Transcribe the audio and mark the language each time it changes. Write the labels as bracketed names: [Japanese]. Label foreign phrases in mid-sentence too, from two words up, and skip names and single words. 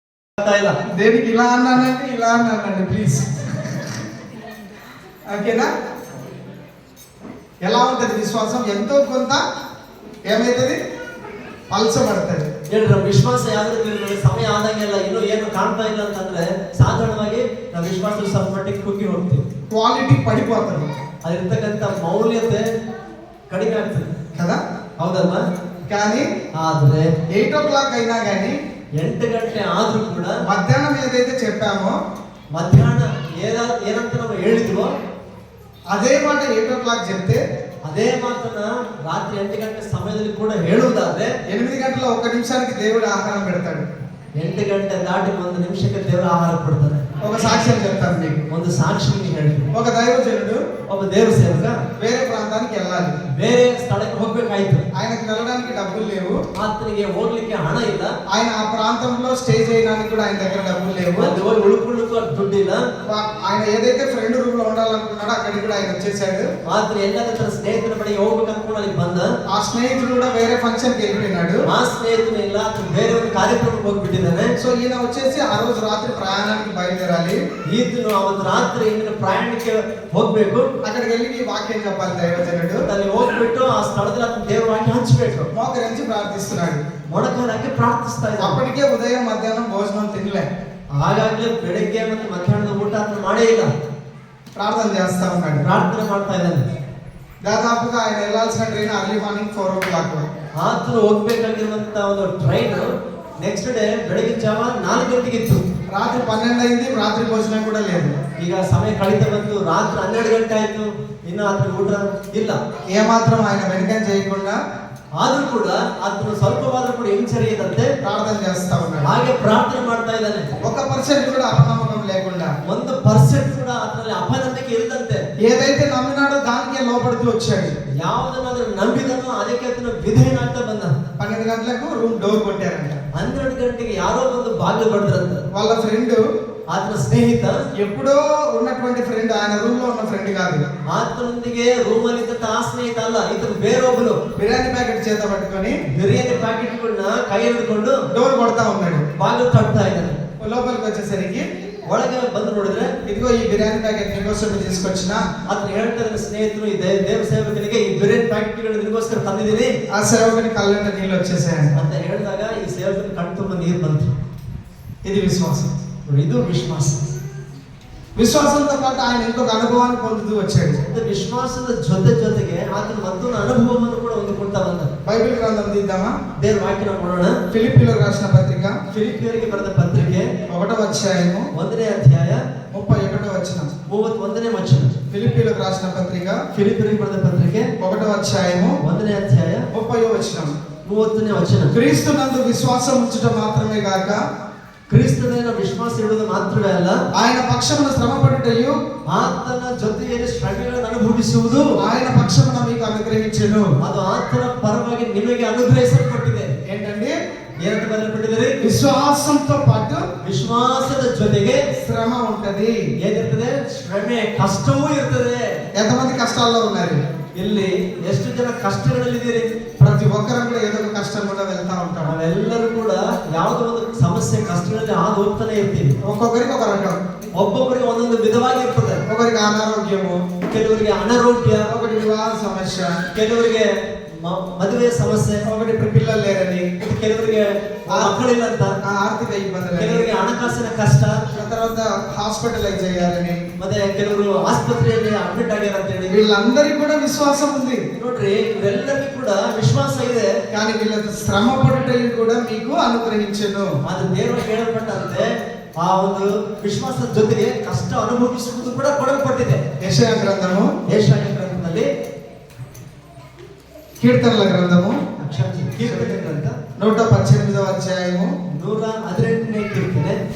[Telugu] దేనికి ఇలా అన్నానంటే ఇలా అన్నానండి ప్లీజ్. ఓకేనా? ఎలా ఉంటుంది విశ్వాసం? ఎంతో కొంత ఏమైతుంది, [Kannada] ಪಲ್ಸಬಡ್ತದೆ. ಹೇಳ್ರಿ ವಿಶ್ವಾಸ ಯಾವ್ದು ಸಮಯ ಆದಾಗೆಲ್ಲ ಇನ್ನೂ ಏನು ಕಾಣ್ತಾ ಇಲ್ಲ ಅಂತಂದ್ರೆ ಸಾಧಾರಣವಾಗಿ ನಾವು ವಿಶ್ವಾಸ ಸ್ವಲ್ಪ ಮಟ್ಟಿಗೆ ಕುಗ್ಗಿ ಹೋಗ್ತೀವಿ, [Telugu] ಕ್ವಾಲಿಟಿ ಪಡಿపోతుంది, [Kannada] ಅದಿರ್ತಕ್ಕಂಥ ಮೌಲ್ಯತೆ ಕಡಿಮೆ ಆಗ್ತದೆ [Telugu] కదా, [Kannada] ಹೌದಲ್ವಾ? [Telugu] కానీ [Kannada] ಆದ್ರೆ [Telugu] 8 o'clock అయినా కానీ [Kannada] 8 ಗಂಟೆ ಆದ್ರೂ ಕೂಡ [Telugu] మధ్యాహ్నం ఏదైతే చెప్పామో [Kannada] మధ్యాహ్న ಏನಂತ ನಾವು ಹೇಳಿದ್ವೋ [Telugu] ಅದೇ మాట 8 o'clock చెప్తే అదే మాటన రాత్రి 8 గంటల [Kannada] సమయದಲ್ಲಿ ಕೂಡ ಹೇಳುವುದಾದ್ರೆ [Telugu] 8 గంటల 1 నిమిషానికి దేవుడు ఆహారం పెడతాడు. [Kannada] 8 ಗಂಟೆ ದಾಟಿ 1 ನಿಮಿಷಕ್ಕೆ ದೇವರು ಆಹಾರ ಕೊಡ್ತಾನೆ. [Telugu] ఒక సాక్ష్యం చెప్తాను మీకు, [Kannada] ಒಂದು ಸಾಕ್ಷಿ ಹೇಳ್ತೀನಿ. [Telugu] ఒక దైవజనుడు [Kannada] ಒಬ್ಬ ದೇವರ ಸೇವಕ [Telugu] వేరే ప్రాంతానికి వెళ్ళాలి, [Kannada] ಬೇರೆ ಸ್ಥಳಕ್ಕೆ ಹೋಗ್ಬೇಕಾಯ್ತು. [Telugu] ఆయనకు వెళ్ళడానికి డబ్బులు లేవు, [Kannada] ಆತನಿಗೆ ಹೋಗ್ಲಿಕ್ಕೆ ಹಣ ಇಲ್ಲ, [Telugu] ఆయన ఆ ప్రాంతంలో స్టే చేయడానికి కూడా ఆయన దగ్గర డబ్బులు లేవు, [Kannada] ಅಲ್ಲಿ ಹೋಗಿ ಉಳ್ಕೊಳ್ಳಿಕ್ಕೂ ದುಡ್ಡು ಇಲ್ಲ. [Telugu] ఆయన ఏదైతే ఫ్రెండ్ రూమ్ లో ఉండాలనుకున్నాడో అక్కడికి కూడా ఆయన వచ్చేసాడు. [Kannada] ಆತನ ಎಲ್ಲರ ತನ್ನ ಸ್ನೇಹಿತರ ಬಳಿಗೆ ಹೋಗ್ಬೇಕು ಅನ್ಕೊಂಡು ಅಲ್ಲಿ ಬಂದ. [Telugu] ఆ స్నేహితుడు కూడా వేరే ఫంక్షన్ కి వెళ్ళిపోయినాడు. [Kannada] ಆ ಸ್ನೇಹಿತನು ಇಲ್ಲ, ಬೇರೆ ಒಂದು ಕಾರ್ಯಕ್ರಮಕ್ಕೆ ಹೋಗ್ಬಿಟ್ಟಿದ್ದಾನೆ. [Telugu] సో ఈయన వచ్చేసి ఆ రోజు రాత్రి ప్రయాణానికి బయలుదేరాలి. [Kannada] ಈತನು ಅವತ್ತು ರಾತ್ರಿ ಇಂದಿನ ಪ್ರಯಾಣಕ್ಕೆ ಹೋಗ್ಬೇಕು. [Telugu] అక్కడికి వెళ్ళి ఈ వాక్యం చెప్పాలి దైవజనుడు. [Kannada] ಅಲ್ಲಿ ಹೋಗ್ಬಿಟ್ಟು ಆ ಸ್ಥಳದಲ್ಲಿ ಆತನ ದೇವರ ವಾಕ್ಯ ಹಂಚಬೇಕು. [Telugu] మోకరించి ప్రార్థిస్తున్నాడు, [Kannada] ಮೊಣಕಾಲಾಗಿ ಪ್ರಾರ್ಥಿಸ್ತಾ ಇದ್ದಾನೆ. [Telugu] అప్పటికే ఉదయం మధ్యాహ్నం భోజనం తినలే, [Kannada] ಹಾಗಾಗ್ಲೇ ಬೆಳಗ್ಗೆ ಮತ್ತು ಮಧ್ಯಾಹ್ನದ ಊಟ ಆತನು ಮಾಡೇ ಇಲ್ಲ, [Telugu] ప్రార్థన చేస్తా ఉన్నాడు, [Kannada] ಪ್ರಾರ್ಥನೆ ಮಾಡ್ತಾ ಇದ್ದಾನೆ. [Telugu] దాదాపుగా ఆయన వెళ్ళాల్సిన ట్రైన్ [English] early morning [Telugu] 4 o'clock. [Kannada] ಆತನು ಹೋಗ್ಬೇಕಾಗಿರುವಂತ ಒಂದು ಟ್ರೈನ್ [English] next day [Kannada] ಬೆಳಗಿನ ಜಾವ 4 ಗಂಟೆಗಿತ್ತು. [Telugu] రాత్రి 12 అయింది, రాత్రి భోజనం కూడా లేదు. [Kannada] ಈಗ ಸಮಯ ಕಳೀತಾ ಬಂತು, ರಾತ್ರಿ 12 ಗಂಟೆ ಆಯ್ತು, ಇನ್ನು ಆತನ ಊಟ ಇಲ್ಲ. [Telugu] ఏమాత్రం ఆయన వెనకం చేయకుండా [Kannada] ಆದ್ರೂ ಕೂಡ ಆತನು ಸ್ವಲ್ಪವಾದ್ರೂ ಕೂಡ ಹಿಂಸರಿಯದಂತೆ [Telugu] ప్రార్థన చేస్తా ఉన్నాడు. [Kannada] ಹಾಗೆ ಪ್ರಾರ್ಥನೆ ಮಾಡ್ತಾ ಇದ್ದಾನೆ. [Telugu] 1% కూడా అపనమ్మకం లేకుండా, [Kannada] 1% ಕೂಡ ಆತನಲ್ಲಿ ಅಪನಂಬಿಕೆ ಇಲ್ಲದಂತೆ, [Telugu] ఏదైతే నమ్మినాడో దానికే లోపడుతూ వచ్చాడు. [Kannada] ಯಾವುದನ್ನಾದ್ರೂ ನಂಬಿದನೋ ಅದಕ್ಕೆ ಆತನು ವಿಧೇಯನಾಗ್ತಾ ಬಂದ. [Telugu] 12 గంటలకు [English] room door [Telugu] కొట్టారంట. [Kannada] 12 ಗಂಟೆಗೆ ಯಾರೋ ಒಂದು ಬಾಗಿಲು ಬಡಿದ್ರಂತ. [Telugu] వాళ్ళ ఫ్రెండ్, [Kannada] ಆತನ ಸ್ನೇಹಿತ, [Telugu] ఎప్పుడో ఉన్నటువంటి ఫ్రెండ్, ఆయన రూమ్ లో ఉన్న ఫ్రెండ్ కాదు, [Kannada] ಆತನೊಂದಿಗೆ ರೂಮಲ್ಲಿ ಇದ್ದಂತ ಆ ಸ್ನೇಹಿತ ಅಲ್ಲ, ಇತನು ಬೇರೊಬ್ಬನು [Telugu] బిర్యానీ ప్యాకెట్ చేత పట్టుకొని [Kannada] ಬಿರಿಯಾನಿ ಪ್ಯಾಕೆಟ್ಗಳನ್ನ ಕೈ ಹಿಡ್ಕೊಂಡು [Telugu] డోర్ కొడతా ఉన్నాడు. [Kannada] ಬಾಗಿಲು ತಟ್ತಾ ಇದ್ದಾನೆ. [Telugu] లోపలికి వచ్చేసరికి [Kannada] ಒಳಗೆ ಬಂದು ನೋಡಿದ್ರೆ, [Telugu] ఇదిగో ఈ బిర్యానీ ప్యాకెట్ నీకోసం తీసుకొచ్చిన. [Kannada] ಆತನು ಹೇಳ್ತಾ ಇದ್ದಾನೆ ಸ್ನೇಹಿತರು, ಈ ದೇವ ಸೇವಕನಿಗೆ ಈ ಬಿರಿಯಾನಿ ಪ್ಯಾಕೆಟ್ಗಳು ನಿನಗೋಸ್ಕರ ತಂದಿದ್ದೀನಿ. [Telugu] ఆ సేవకుని కళ్ళంట నీళ్ళు వచ్చేసాయంట [Kannada] ಅಂತ ಹೇಳಿದಾಗ ಈ ಸೇವಕನ ಕಣ್ಣು ತುಂಬ ನೀರು ಬಂತು. [Telugu] ఇది విశ్వాసం. [Kannada] ಇದು ವಿಶ್ವಾಸ. [Telugu] విశ్వాసంతో పాటు ఆయన ఇంకొక అనుభవాన్ని పొందుతూ వచ్చాడు. [Kannada] ವಿಶ್ವಾಸದ ಜೊತೆಗೆ ಆತನ ಮತ್ತೊಂದು ಅನುಭವವನ್ನು ಕೂಡ ಹೊಂದಿಕೊಳ್ತಾ ಬಂದ. [Telugu] బైబిల్ గ్రంథం తీద్దామా? [Kannada] ದೇವರ ವಾಕ್ಯನ ನೋಡೋಣ. [Telugu] ఫిలిప్పీయులకు రాసిన పత్రిక, [Kannada] ಫಿಲಿಪ್ಪಿಯರಿಗೆ ಬರೆದ ಪತ್ರಿಕೆ [Telugu] 1వ అధ్యాయము [Kannada] 1ನೇ ಅಧ್ಯಾಯ [Telugu] 31వ వచనం. [Kannada] 31ನೇ ವಚನ. [Telugu] ఫిలిప్పీయులకు రాసిన పత్రిక [Kannada] ಫಿಲಿಪ್ಪಿಯರಿಗೆ ಬರೆದ ಪತ್ರಿಕೆ [Telugu] 1వ అధ్యాయము [Kannada] 1ನೇ ಅಧ್ಯಾಯ [Telugu] 30వ వచనం. [Kannada] 30ನೇ ವಚನ. [Telugu] క్రీస్తునందు విశ్వాసం ఉంచుట మాత్రమే గాక, [Kannada] ಕ್ರಿಸ್ತನ ವಿಶ್ವಾಸ ಇಡುವುದು ಮಾತ್ರವೇ ಅಲ್ಲ, [Telugu] ఆయన పక్షమున శ్రమపడుటయు [Kannada] ಆತನ ಜೊತೆಯಲ್ಲಿ ಶ್ರಮೆಗಳನ್ನು ಅನುಭವಿಸುವುದು [Telugu] ఆయన పక్షమున మీకు అనుగ్రహించెను. [Kannada] ಅದು ಆತನ ಪರವಾಗಿ ನಿಮಗೆ ಅನುಗ್ರಹಿಸಲ್ಪಟ್ಟಿದೆ. [Telugu] ఏంటండి? [Kannada] ಏನಂತ ಬರೆಯಲ್ಪಟ್ಟಿದೆ? [Telugu] విశ్వాసంతో పాటు [Kannada] ವಿಶ್ವಾಸದ ಜೊತೆಗೆ [Telugu] శ్రమ ఉంటది. [Kannada] ಏನಿರ್ತದೆ? ಶ್ರಮೆ, ಕಷ್ಟವೂ ಇರ್ತದೆ. [Telugu] ఎంతమంది కష్టాల్లో ఉన్నారు? [Kannada] ಇಲ್ಲಿ ಎಷ್ಟು ಜನ ಕಷ್ಟಗಳಲ್ಲಿದ್ದೀರಿ? [Telugu] ప్రతి ఒక్కరు కూడా ఏదో ఒక కష్టం కూడా వెళ్తా ఉంటాం. [Kannada] ನಾವೆಲ್ಲರೂ ಕೂಡ ಯಾವುದೋ ಒಂದು ಸಮಸ್ಯೆ ಕಷ್ಟಗಳಲ್ಲಿ ಹಾದು ಹೋಗ್ತಾನೆ ಇರ್ತೀವಿ. [Telugu] ఒక్కొక్కరికి ఒక రకం, [Kannada] ಒಬ್ಬೊಬ್ಬರಿಗೆ ಒಂದೊಂದು ವಿಧವಾಗಿ ಇರ್ತದೆ. [Telugu] ఒకరికి అనారోగ్యము, [Kannada] ಕೆಲವರಿಗೆ ಅನಾರೋಗ್ಯ, [Telugu] ఒకటి వివాహ సమస్య, [Kannada] ಕೆಲವರಿಗೆ ಮದುವೆ ಸಮಸ್ಯೆ, [Telugu] ఒకటి ఇప్పుడు పిల్లలు లేరని, [Kannada] ಕೆಲವರಿಗೆ ಮಕ್ಕಳಿಲ್ಲ ಅಂತ, [Telugu] ఆర్థిక ఇబ్బందులు, [Kannada] ಕೆಲವರಿಗೆ ಹಣಕಾಸಿನ ಕಷ್ಟ, [Telugu] తర్వాత హాస్పిటలైజ్ అయ్యారని, [Kannada] ಮತ್ತೆ ಕೆಲವರು ಆಸ್ಪತ್ರೆಯಲ್ಲಿ ಅಡ್ಮಿಟ್ ಆಗ್ಯಾರ ಅಂತ ಹೇಳಿ. [Telugu] వీళ్ళందరికీ కూడా విశ్వాసం ఉంది. [Kannada] ನೋಡ್ರಿ, ಇವರೆಲ್ಲರಿಗೂ ಕೂಡ ವಿಶ್ವಾಸ ಇದೆ. [Telugu] కానీ వీళ్ళ శ్రమ పడుటయు కూడా మీకు అనుగ్రహించెను. [Kannada] ಅದು ದೇವರು ಹೇಳಲ್ಪಟ್ಟಂತೆ ಆ ಒಂದು ವಿಶ್ವಾಸದ ಜೊತೆಗೆ ಕಷ್ಟ ಅನುಭವಿಸುವುದು ಕೂಡ ಕೊಡಲ್ಪಟ್ಟಿದೆ. [Telugu] యెషయా గ్రంథము, [Kannada] ಯೆಶಾಯ ಗ್ರಂಥದಲ್ಲಿ, [Telugu] కీర్తనల గ్రంథము, [Kannada] ಕೀರ್ತನೆ ಗ್ರಂಥ [Telugu] 118వ అధ్యాయము [Kannada] 118ನೇ ಕೀರ್ತನೆ